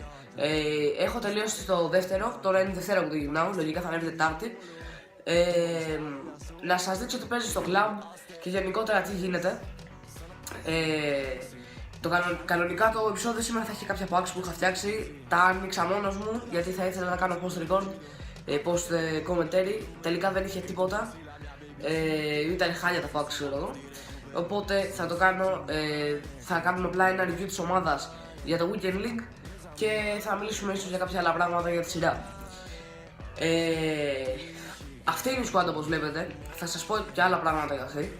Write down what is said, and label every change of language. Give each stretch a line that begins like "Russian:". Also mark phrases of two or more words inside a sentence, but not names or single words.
Greek: Έχω τελειώσει το δεύτερο, τώρα είναι η Δευτέρα που το γυρνάω, λογικά θα ανέβει Τετάρτη. Να σας δείξω τι παίζει στο club και γενικότερα τι γίνεται. Κανονικά το επεισόδιο σήμερα θα έχει κάποια packs που είχα φτιάξει. Τα άνοιξα μόνος μου γιατί θα ήθελα να κάνω
English: post record, post commentary.
Greek: Τελικά δεν είχε τίποτα, ήταν χάλια τα packs, ξέρω εγώ. Οπότε θα το κάνω, θα κάνουμε απλά ένα review της ομάδας για το Weekend League και θα μιλήσουμε ίσως για κάποια άλλα πράγματα για τη σειρά. Αυτή είναι η squad όπως βλέπετε, θα σας πω και άλλα πράγματα για αυτή.